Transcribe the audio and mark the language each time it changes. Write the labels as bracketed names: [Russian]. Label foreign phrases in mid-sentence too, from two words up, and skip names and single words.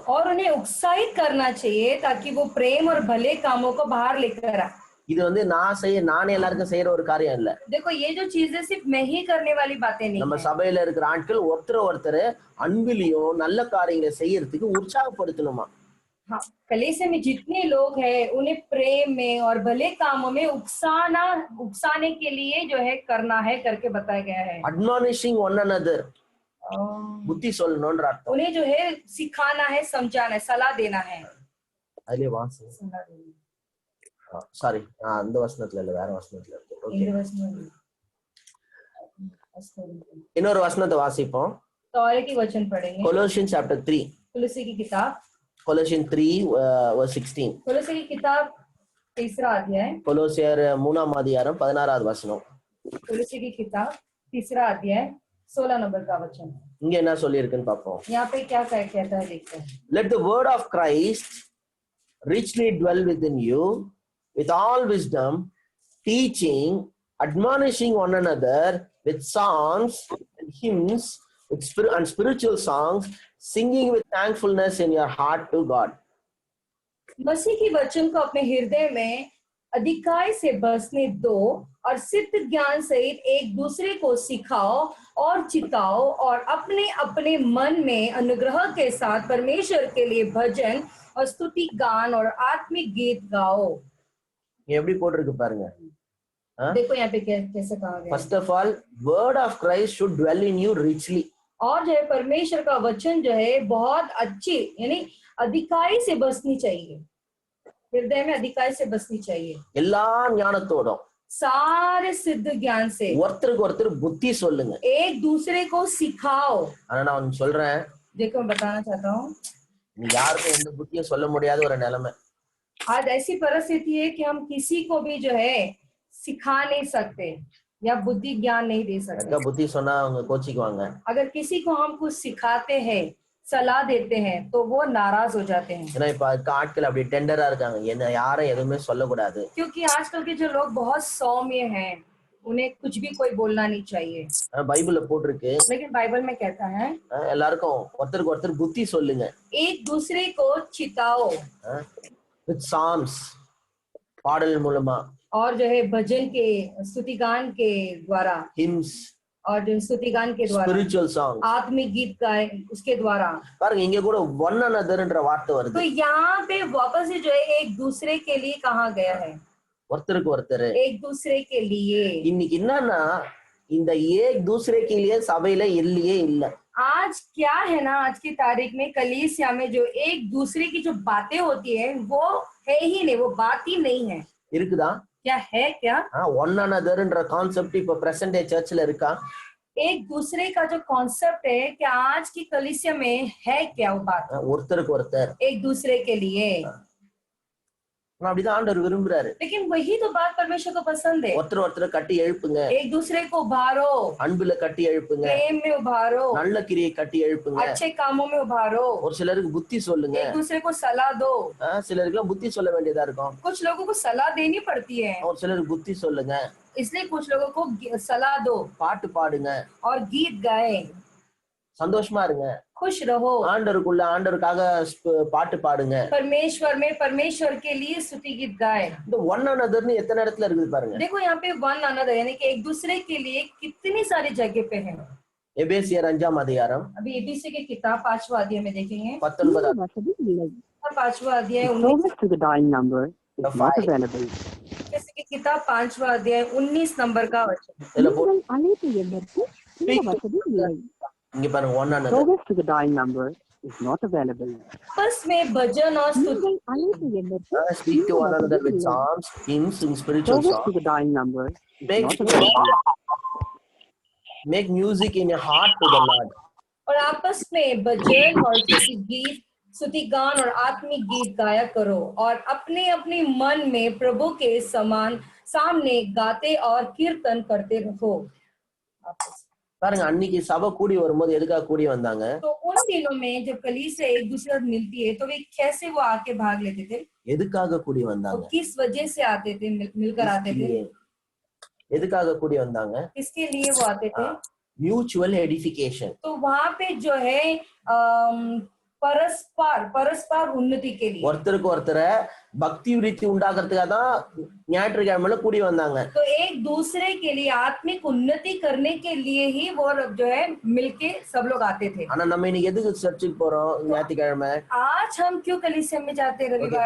[Hindi] और उन्हें उत्साहित करना चाहिए ताकि वो प्रेम और भले कामों को बाहर लेकर आए। [Tamil] இது வந்து நானே எல்லாருக்கும் செய்யற ஒரு காரியம் இல்ல। [Hindi] देखो ये जो चीजें सिर्फ मैं ही करने वाली बातें नहीं [Tamil] நம்ம சபையில இருக்கிற ஆட்கள் ஒருத்தர் அன்பிலையும் நல்ல காரியங்களை செய்யறதுக்கு உற்சாகப்படுத்தணுமா? [Hindi] हाँ, कलीसिया में जितने लोग हैं उन्हें प्रेम में और भले कामों में उकसाने के लिए जो है करना है करके बताया गया है। [English] admonishing one another, [Tamil] புத்தி சொல்லணும்ன்ற அர்த்தம்। [Hindi] उन्हें जो है सिखाना है, समझाना है, सलाह देना है। [Tamil] அதுலயே வாசி, சாரி, அந்த வசனத்துல இல்ல, வேற வசனத்துல இருக்கு। ஓகே, இன்னொரு வசனத்தை வாசிப்போம்। [Hindi] तो और एक वचन पढ़ेंगे, [English] Colossians chapter 3, [Hindi] कुलुसी की किताब, [English] Colossians 3 verse 16, [Hindi] कुलुसी की किताब 3रा अध्याय, [Tamil] கொலோசியர் 3ஆம் அதிகாரம் 16வது வசனம்। [Hindi] कुलुसी की किताब 3रा अध्याय 16 नंबर का वचन। [Tamil] இங்க என்ன சொல்லி இருக்குன்னு பாப்போம்। [Hindi] यहाँ पे क्या कहता है देखते हैं। [English] Let the word of Christ richly dwell within you with all wisdom, teaching, admonishing one another with psalms and hymns and spiritual songs, singing with thankfulness in your heart to God. [Hindi] मसीह की वचन को अपने हृदय में अधिकाई से बसने दो और सिद्ध ज्ञान सहित एक दूसरे को सिखाओ और चिताओ और अपने अपने मन में अनुग्रह के साथ परमेश्वर के लिए भजन और स्तुति गान और आत्मिक गीत गाओ। [Tamil] எப்படி போட்டிருக்கு பாருங்க. [Hindi] देखो यहाँ पे कैसे कहा गया। [English] First of all, word of Christ should dwell in you richly. [Hindi] और जो है परमेश्वर का वचन जो है बहुत अच्छी यानी अधिकारी से बसनी चाहिए, हृदय में अधिकारी से बसनी चाहिए, [Tamil] எல்லா ஞானத்தோடும் [Hindi] सारे सिद्ध ज्ञान से [Tamil] ஒருத்தருக்கு ஒருத்தர் புத்தி சொல்லுங்க. [Hindi] एक दूसरे को सिखाओ। [Tamil] ஆனா நான் சொல்றேன், [Hindi] देखो मैं बताना चाहता हूँ, [Tamil] நீ யாருக்கும் எந்த புத்தியும் சொல்ல முடியாத ஒரு நிலைமை. [Hindi] आज ऐसी परिस्थिति है कि हम किसी को भी जो है सिखा नहीं सकते या बुद्धि ज्ञान नहीं दे सकते। [Tamil] புத்தி சொன்னா அவங்க கோச்சிக்குவாங்க. [Hindi] अगर किसी को हम कुछ सिखाते हैं, सलाह देते हैं, तो वो नाराज हो जाते हैं। [Tamil] ஏன்னா இப்ப ஆட்கள் அப்படி டெண்டரா இருக்காங்க, என்ன யாரும் எதுவுமே சொல்லக்கூடாது. [Hindi] क्योंकि आजकल के जो लोग बहुत सौम्य हैं, उन्हें कुछ भी कोई बोलना नहीं चाहिए। [Tamil] பைபிள்ல போட்டிருக்கு, [Hindi] लेकिन बाइबल में कहता है [Tamil] எல்லாருக்கும் ஒருத்தருக்கு ஒருத்தர் புத்தி சொல்லுங்க. [Hindi] एक दूसरे को चिताओ, [English] with psalms, [Tamil] பாடல் மூலமா, [Hindi] और जो है भजन के स्तुतिगान के द्वारा, [English] hymns, [Hindi] और जो स्तुतिगान के द्वारा, [English] spiritual songs. [Hindi] आत्मिक गीत गाए उसके द्वारा। [Tamil] பாருங்க இங்க கூட [English] one anotherன்ற [Tamil] வார்த்தை வருது. [Hindi] तो यहाँ पे वापस से जो है एक दूसरे के लिए कहा गया है, [Tamil] ஒருத்தருக்கு ஒருத்தர், [Hindi] एक दूसरे के लिए। [Tamil] இன்னைக்கு என்னன்னா இந்த [Hindi] एक दूसरे के लिए [Tamil] சபையில இல்லையே இல்ல. [Hindi] आज क्या है ना, आज की तारीख में कलीसिया में जो एक दूसरे की जो बातें होती है वो है ही नहीं, वो बात ही नहीं है। [Tamil] இருக்குதா? [Hindi] क्या है क्या? [English] one another concept [Tamil] இப்ப [English] present day church [Tamil] இருக்கா? [Hindi] एक दूसरे का जो कॉन्सेप्ट है कि आज की कलीसिया में है क्या वो बात? [Tamil] ஒருத்தருக்கு ஒருத்தர், [Hindi] एक दूसरे के लिए। [Tamil] அப்படிதான் ஆண்டவர் விரும்புறாரு. [Hindi] लेकिन वही तो बात परमेश्वर को पसंद है। [Tamil] ஒருத்தர் ஒருத்தர் கட்டி எழுப்புங்க, [Hindi] एक दूसरे को उभारो, [Tamil] அன்புல கட்டி எழுப்புங்க, [Hindi] प्रेम में उभारो, [Tamil] நல்ல கிரியை கட்டி எழுப்புங்க. [Hindi] अच्छे कामों में उभारो, [Tamil] ஒரு சிலருக்கு புத்தி சொல்லுங்க, [Hindi] एक दूसरे को सलाह दो। [Tamil] சிலருக்கு புத்தி சொல்ல வேண்டியதா இருக்கும். [Hindi] कुछ लोगों को सलाह देनी पड़ती है, [Tamil] ஒரு சிலருக்கு புத்தி சொல்லுங்க, [Hindi] इसलिए कुछ लोगों को सलाह दो, [Tamil] பாட்டு பாடுங்க, [Hindi] और गीत गाए, [Tamil] சந்தோஷமா இருங்க, [Hindi] खुश रहो, [Tamil] ஆண்டவருக்குள்ள ஆண்டவருக்காக பாட்டு பாடுங்க. [Hindi] परमेश्वर में परमेश्वर के लिए स्तुति गीत गाए। [Tamil] இந்த [English] one another [Tamil] எத்தனை இடத்துல இருக்குது பாருங்க. [Hindi] देखो यहाँ पे [English] one another [Hindi] यानी कि एक दूसरे के लिए कितनी सारी जगह पे है। [Tamil] எபேசியர் 5ஆம் அதிகாரம் [Hindi] अभी एबीसी की किताब 5वां अध्याय में देखेंगे, 19 5वां अध्याय [English] Service to the dying number is not available. [Hindi] एबीसी की किताब 5वां अध्याय 19 नंबर का वचन। [Tamil] இதுல போ- நீங்கள் அழைப்பு எண்ணிற்கு இந்த வசதி இல்லை. இங்க பாருங்க [English] one another. Service to the dying number is not available. [Hindi] आपस में भजन और स्तुति, [Tamil] நீங்கள் அழைப்பு எண்ணிற்கு [English] Speak to [Tamil] இந்த [English] one another [Tamil] வசதி [English] with [Tamil] இல்லை. [English] psalms, hymns, and spiritual Service songs. to the dying number is Make not available. make music in your heart to the Lord. [Hindi] और आपस में भजन और स्तुति गान और आत्मिक गीत गाया करो, और अपने अपने मन में प्रभु के समान सामने गाते और कीर्तन करते रहो। [Tamil] பாருங்க அன்னைக்கு சபை கூடி வரும்போது எதுக்காக கூடி வந்தாங்க? [Hindi] तो उन दिनों में जब कलीसिया एक दूसरे से मिलती है तो वे कैसे वो आके भाग लेते थे, [Tamil] எதுக்காக கூடி [Hindi] वो [Tamil] வந்தாங்க? [Hindi] किस वजह से आते थे, मिलकर आते थे, [Tamil] எதுக்காக கூடி வந்தாங்க? [Hindi] किसके लिए वो आते थे? [English] mutual edification. [Hindi] तो वहां पे जो है परस्पर उन्नति के लिए, [Tamil] ஒருத்தருக்கு ஒருத்தரை பக்தி விருத்தி உண்டாக்குறதுக்காக தான் ஞாயிற்றுக்கிழமையில கூடி வந்தாங்க. [Hindi] तो एक दूसरे के लिए आत्मिक उन्नति करने के लिए ही वो जो है मिलके सब लोग आते थे। [Tamil] ஆனா நம்ம இன்னைக்கு எதுக்கு சர்ச்சுக்கு போறோம்? ஞாயிற்றுக்கிழமை [Hindi] आज हम क्यों कलीसिया में जाते हैं रविवार